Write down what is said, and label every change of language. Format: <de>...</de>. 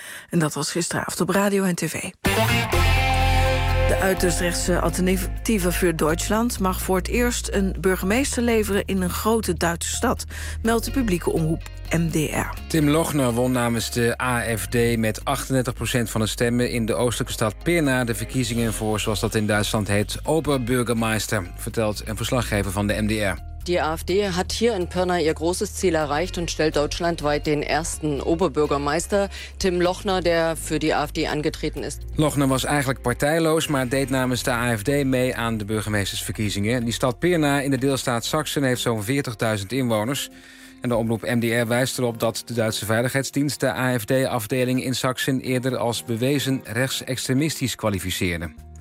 <nl>En dat was gisteravond op Radio en TV. De uiterst rechtse Alternatieve für Deutschland mag voor het eerst een burgemeester leveren in een grote Duitse stad, meldt de publieke omroep MDR. Tim Lochner won namens de AfD met 38% van de stemmen in de oostelijke stad Pirna de verkiezingen voor, zoals dat in Duitsland heet, Oberbürgermeister, vertelt een verslaggever van de MDR.</nl> <de>Die AfD hat hier in Pirna ihr großes Ziel erreicht und stellt deutschlandweit den ersten Oberbürgermeister, Tim Lochner, der für die AfD angetreten ist.</de> <nl>Lochner was eigenlijk parteiloos, maar deed namens de AfD mee aan de burgemeestersverkiezingen. Die stad Pirna in de deelstaat Sachsen heeft zo'n 40.000 inwoners. En de omroep MDR wijst erop dat de Duitse Veiligheidsdienst de AfD-afdeling in Sachsen eerder als bewezen rechtsextremistisch kwalificeerde.</nl>